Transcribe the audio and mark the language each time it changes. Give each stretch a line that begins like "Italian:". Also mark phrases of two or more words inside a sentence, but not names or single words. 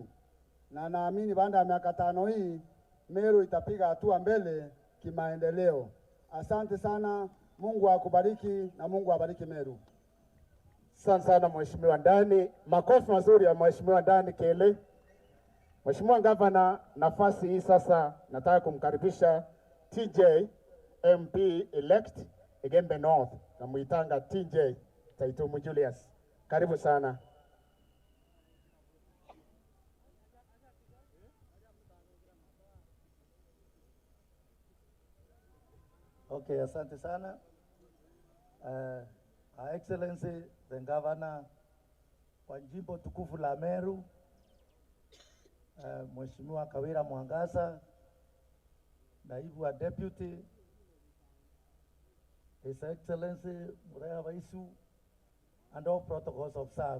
Swahili: Na naamini baada ya miaka 5 hii Meru itapiga hatua mbele kimaendeleo. Asante sana, Mungu akubariki na Mungu abariki Meru. Asante sana Mheshimiwa Ndani. Makofi mazuri ya Mheshimiwa Ndani Kele. Mheshimiwa Governor, nafasi hii sasa nataka kumkaribisha TJ
English: MP elect
Swahili: Igembe North, na muitanga TJ Taitumu Julius. Karibu sana. Okay, asante sana.
English: Her Excellency, the Governor
Swahili: wa jimbo tukufu la Meru, Mheshimiwa Kawira Mwangasa, Naibu wa Deputy,
English: His Excellency Mureha Vaisu, and all protocols observed.